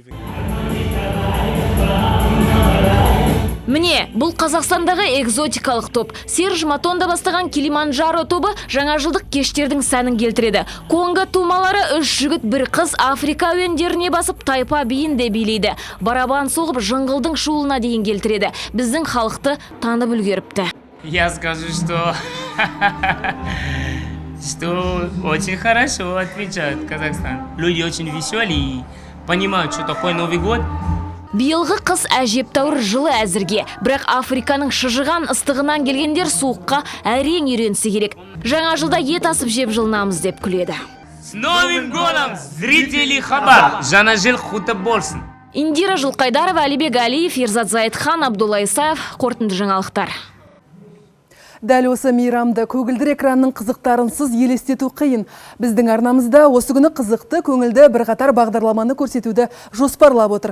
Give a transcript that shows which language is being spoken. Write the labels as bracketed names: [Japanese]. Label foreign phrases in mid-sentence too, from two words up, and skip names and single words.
[Kazakh] Міне, бұл Қазақстандағы экзотикалық топ. Серж Матонда бастаған Килиманджаро тобы жаңа жылдық кештердің сәнін келтіреді. Конго тумалары 3 жігіт бір қыз Африка әуендеріне басып тайпа биін де билейді. Барабан соғып жыңғылдың шуылына дейін келтіреді. Біздің халықты танып үлгеріпті. [Russian] Я скажу, что очень хорошо отмечают Казахстан. Люди очень веселые и понимают, что такое Новый год. [Kazakh] Биылғы қыс әжептәуір жылы әзірге, бірақ Африканың шыжыған ыстығынан келгендер суыққа әрең үйренсе керек. Жаңа жылда ет асып жеп жылынамыз деп күледі. [Russian] С Новым годом, зрители Хабар! [Kazakh] Жаңа жыл құтты болсын! Индира Жылқайдарова, Алибек Алиев, Ерзат Зайытхан, Абдулла Исаев, қорытынды жаңалықтар. Дәл осы мейрамды көгілдір экранның қызықтарынсыз елестету қиын. Біздің арнамызда осы күні қызықты, көңілді бірқатар бағдарламаны көрсетуді жоспарлап отыр.